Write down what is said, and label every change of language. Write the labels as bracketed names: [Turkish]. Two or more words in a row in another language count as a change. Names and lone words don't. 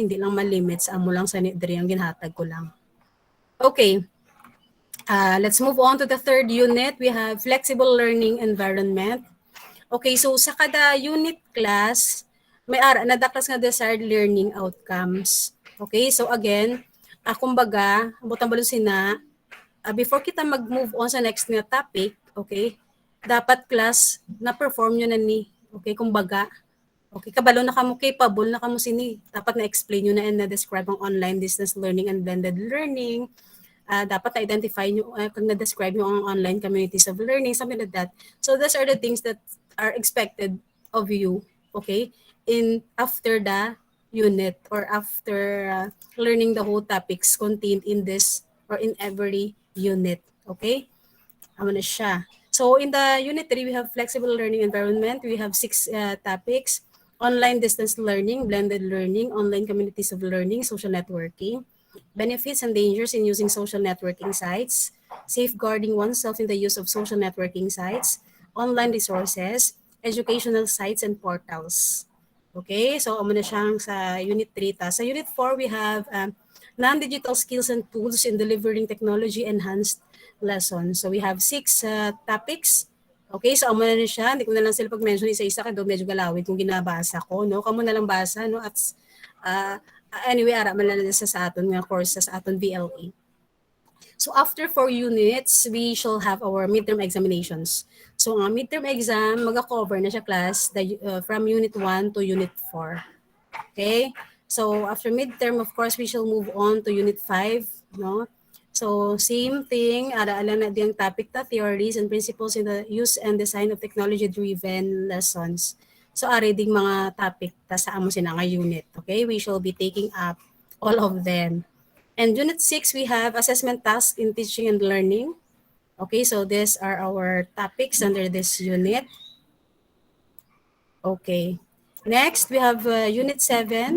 [Hiligaynon] Hindi lang ma-limit sa amo lang sa diri ang ginhatag ko lang. Okay. [English] Let's move on to the third unit. We have flexible learning environment. [Hiligaynon] Okay, so sa kada unit class, may ara na daklas nga [English] desired learning outcomes. [Hiligaynon] Okay, so again, kumbaga, butang balon sina, before kita mag- [English] move on [Hiligaynon] sa next nga topic, okay, dapat class na-perform nyo na ni. Okay, kumbaga, okay, kabalo na kamo capable na kamo sini. Dapat na-explain nyo na and na-describe ang [English] online distance learning and blended learning. [Hiligaynon] Dapat na-identify nyo, kung na-describe nyo ang [English] online communities of learning, something like that. So those are the things that are expected of you, okay, in after the unit or after learning the whole topics contained in this or in every unit, okay? [Hiligaynon] Amo na siya. [English] So in the unit 3, we have flexible learning environment. We have 6 topics: online distance learning, blended learning, online communities of learning, social networking, benefits and dangers in using social networking sites, safeguarding oneself in the use of social networking sites, online resources, educational sites and portals. [Hiligaynon] Okay, so amo na siyang sa unit 3. Sa unit 4, [English] we have non-digital skills and tools in delivering technology-enhanced lessons. So we have 6 topics. Okay, so [Hiligaynon] amo na siya. Hindi ko na lang sila pag-mention isa-isa kasi medyo galawin kung ginabasa ko. No? Kamo na lang basa. No? At anyway, ara man lang sa aton nga course sa aton VLE. [English] So after 4 units, we shall have our midterm examinations. [Hiligaynon] So ang [English] midterm exam, [Hiligaynon] mag-cover na siya class from [English] unit 1 to unit 4. [Hiligaynon] Okay? [English] So after midterm, of course, we shall move on to unit 5, no? So same thing, [Hiligaynon] ara-ala na diyang topic ta, [English] theories and principles in the use and design of technology-driven lessons. [Hiligaynon] So ari ding mga topic ta sa amo sina nga unit. Okay? [English] We shall be taking up all of them. And unit 6, we have assessment tasks in teaching and learning. Okay, so these are our topics under this unit. Okay. Next, we have Unit 7.